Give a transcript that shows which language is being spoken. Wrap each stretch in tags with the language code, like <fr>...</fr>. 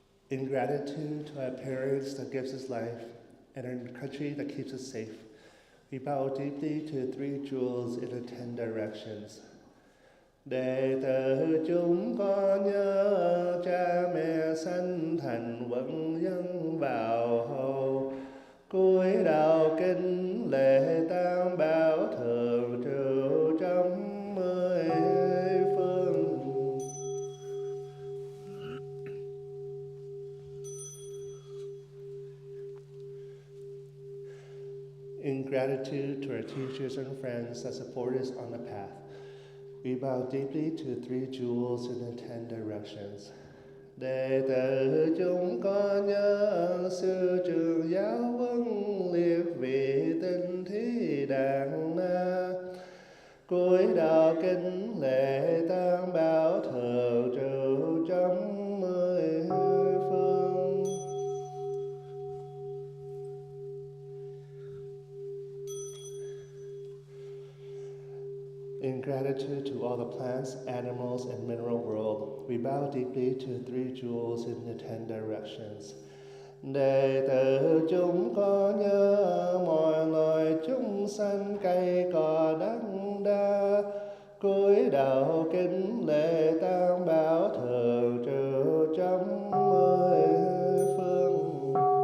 <en>In gratitude to our parents that gives us life and our country that keeps us safe, we bow deeply to three jewels in the 10 directions.</en> <vi>Đệ tử chúng con nhớ cha mẹ sanh thành quân dân vào hầu, cúi đầu kính lễ tam bảo thường trụ trong 10 phương.</vi> <en>In gratitude to our teachers and friends that support us on the path, we bow deeply to three jewels in the 10 directions.</en> <vi>Đệ tử chúng con nhớ sư trưởng giáo huấn liệt vị tinh thí đàn na, cúi đầu kính lễ tam bảo thường trụ trong 10 phương.</vi> <en>In gratitude to all the plants, animals, and mineral world, we bow deeply to three jewels in the 10 directions.</en> <vi>Đệ tử chúng con nhớ mọi loài chúng sanh cây cỏ đất đa, cúi đầu kính lễ tam bảo thường trụ trong 10 phương.</vi>